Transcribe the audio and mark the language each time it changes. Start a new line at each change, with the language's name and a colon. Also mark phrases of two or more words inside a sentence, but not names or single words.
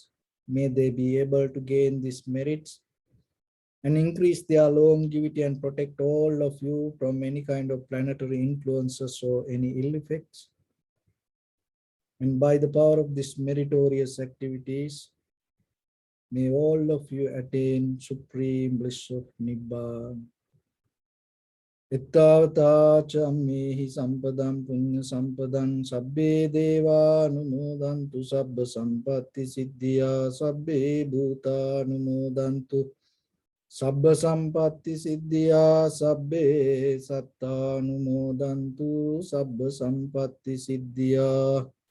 English: May they be able to gain these merits and increase their longevity and protect all of you from any kind of planetary influences or any ill effects. And by the power of these meritorious activities, may all of you attain supreme bliss of Nibbana.
Pali: Ittavata chammehi sampadam punya sampadam sabbe deva numodantu sabba sampatti siddhya sabbe bhuta numodantu sabba sampatti siddhya sabbe satta numodantu sabba sampatti siddhya.